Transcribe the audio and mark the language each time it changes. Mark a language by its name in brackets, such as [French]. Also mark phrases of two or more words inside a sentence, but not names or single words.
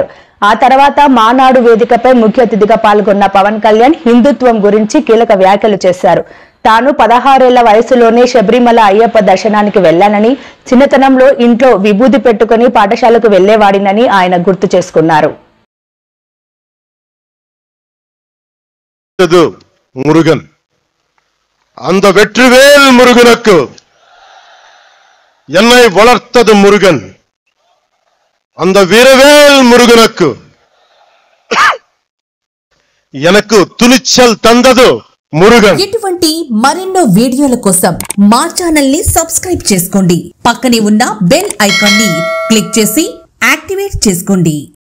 [Telugu] ఆ తర్వాత మానాడు వేదికపై ముఖ్య అతిథిగా పాల్గొన్న పవన్ కళ్యాణ్ హిందుత్వం గురించి కీలక వ్యాఖ్యలు చేశారు. తాను 16 ఏళ్ల వయసులోనే శబరిమల అయ్యప్ప దర్శనానికి వెళ్లానని, చిన్నతనంలో ఇంట్లో విభూది పెట్టుకుని పాఠశాలకు వెళ్లేవాడినని ఆయన గుర్తు చేసుకున్నారు. [Tamil] முருகன் அந்த வெற்றிவேல் முருகனுக்கு என்னை வளர்த்தது முருகன், அந்த வீரவேல் முருகனுக்கு எனக்கு துணிச்சல் தந்தது మురుగన్. [Telugu] ఇటువంటి మరెన్నో వీడియోల కోసం మా ఛానల్ ని సబ్స్క్రైబ్ చేసుకోండి. పక్కనే ఉన్న బెల్ ఐకాన్ ని క్లిక్ చేసి యాక్టివేట్ చేసుకోండి.